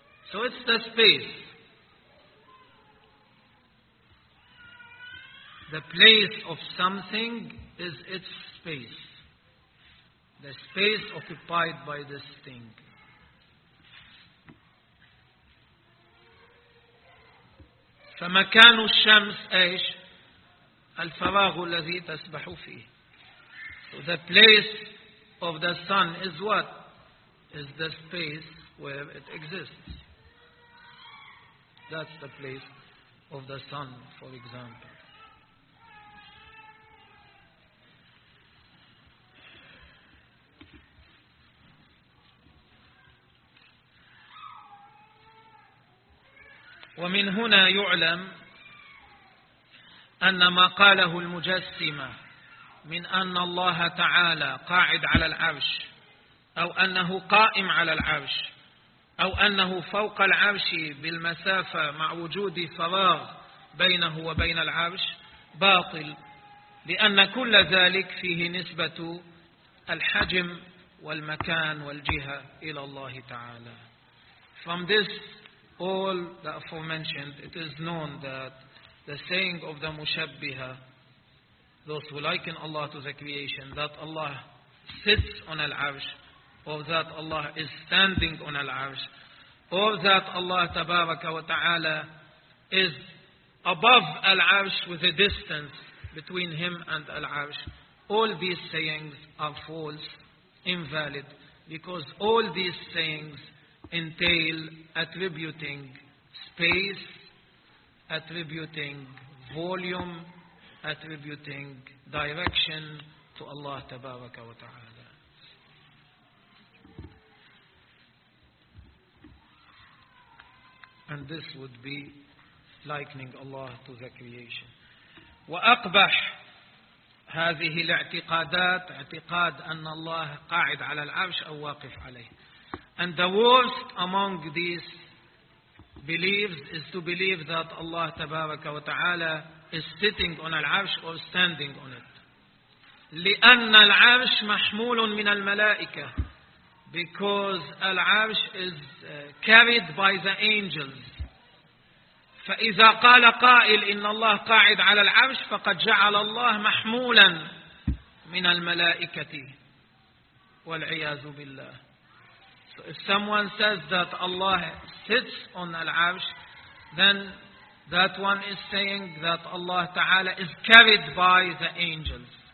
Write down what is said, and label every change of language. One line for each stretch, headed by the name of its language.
English: So it's the space. The place of something is its space. The space occupied by this thing.
Arabic: فمكان الشمس ايش الفراغ الذي تسبح فيه.
English: So the place of the sun is what? Is the space where it exists. That's the place of the sun, for example.
Arabic: ومن هنا يعلم أن ما قاله المجسمة من أن الله تعالى قاعد على العرش أو أنه قائم على العرش أو أنه فوق العرش بالمسافة مع وجود فراغ بينه وبين العرش باطل، لأن كل ذلك فيه نسبة الحجم والمكان والجهة إلى الله تعالى.
English: From this all the aforementioned, it is known that the saying of the Mushabbiha, those who liken Allah to the creation, that Allah sits on al-Arsh, or that Allah is standing on al-Arsh, or that Allah
Arabic: Tabaraka wa Ta'ala
English: is above al-Arsh with a distance between him and al-Arsh, all these sayings are false, invalid, because all these sayings entail attributing space, attributing volume, attributing direction to Allah Tabaraka wa Ta'ala. And this would be likening Allah to the creation.
Arabic: وأقبح هذه الاعتقادات اعتقاد أن الله قاعد على العرش أو واقف عليه.
English: And the worst among these beliefs is to believe that Allah
Arabic: Tabaraka wa Ta'ala
English: is sitting on al-Arsh or standing on it.
Arabic: لأن العرش محمول من الملائكة.
English: Because al-Arsh is carried by the angels.
Arabic: فإذا قال قائل إن الله قاعد على العرش فقد جعل الله محمولا من الملائكة والعياذ بالله.
English: So if someone says that Allah sits on al-Arsh, then that one is saying that Allah Ta'ala is carried by the angels.